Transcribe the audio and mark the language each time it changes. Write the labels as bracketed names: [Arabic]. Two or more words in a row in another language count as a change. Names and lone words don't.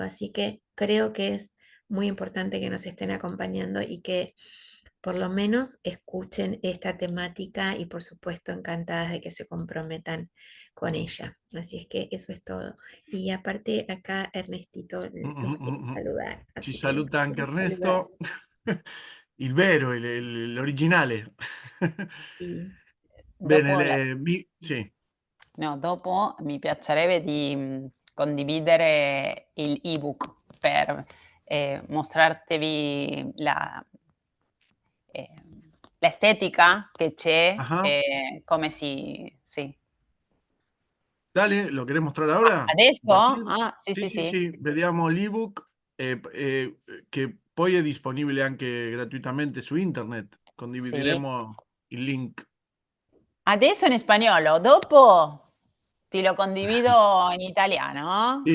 [Spanish] Así que creo que es muy importante que nos estén acompañando y que por lo menos escuchen esta temática y por supuesto encantadas de que se comprometan con ella. Así es que eso es todo. Y aparte acá Ernestito los quiere saludar, [Italian] Ci [Spanish] así que los [Italian] saluta anche [Spanish] quiero saludar. [Italian] Ernesto, il vero, l'originale. Dopo Bene, la- sì, no, dopo mi piacerebbe di condividere il ebook per mostrartevi eh, l'estetica che c'è [Spanish] ajá. [Italian] e come si... Sì. [Spanish] Dale, ¿lo querés mostrar ahora? [Italian] Adesso? [Spanish] Compartir? [Italian] Ah, sì, Sì, sì, sì, sì. sì, vediamo l'ebook che poi è disponibile anche gratuitamente su internet. Sì. Condivideremo il link. Adesso in spagnolo, dopo ti lo condivido in italiano.